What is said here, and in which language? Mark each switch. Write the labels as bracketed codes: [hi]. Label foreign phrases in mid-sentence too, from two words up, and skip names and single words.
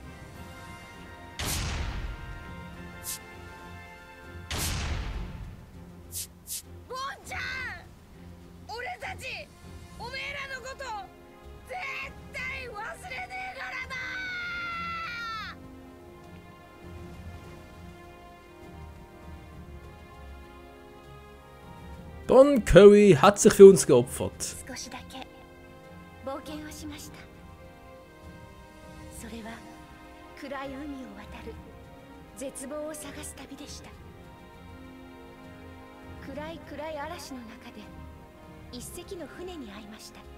[ja] ボンちゃん、俺たちおめえらのこと絶対忘れねえからな。 [de] Don Curry hat sich für uns geopfert. [ja] 少しだけ冒険をしました。それは暗い海を渡る絶望を探す旅でした。暗い嵐の中で一隻の船に会いました。